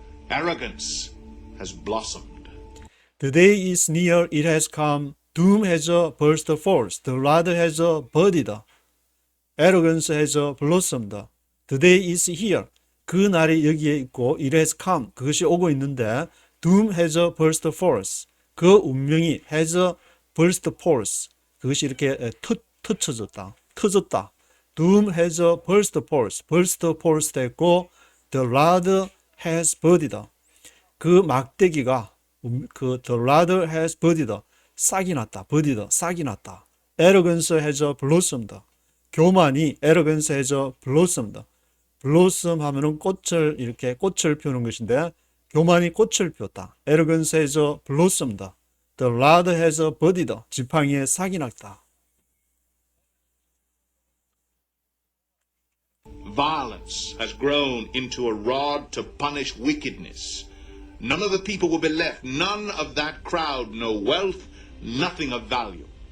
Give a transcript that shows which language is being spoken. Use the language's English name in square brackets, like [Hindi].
[English] Arrogance has blossomed. The day is near, it has come. Doom has burst forth. The rod has budded. Arrogance has blossomed. The day is here. [Korean] 그 날이 여기에 있고 [English] it has come. [Korean] 그것이 오고 있는데 [English] Doom has burst forth. [Korean] 그 운명이 [English] has burst forth. [Korean] 그것이 이렇게 터졌다. [English] Doom has burst forth. burst forth [Korean] 됐고 [English] the rod has budded. [Korean] 그 막대기가 [English] the rod has budded. [Korean] 싹이 났다. budded. 싹이 났다. [English] Arrogance has blossomed. [Korean] 교만이 [English] arrogance has blossomed. [Korean] blossom 하면은 꽃을 피우는 것인데 교만이 꽃을 피웠다. [English] arrogance has blossomed. The rod has budded. [Korean] 지팡이에 싹이 났다. [English] Violence has grown into a rod to punish wickedness. None of the people will be left. None of that crowd, no wealth, nothing of value.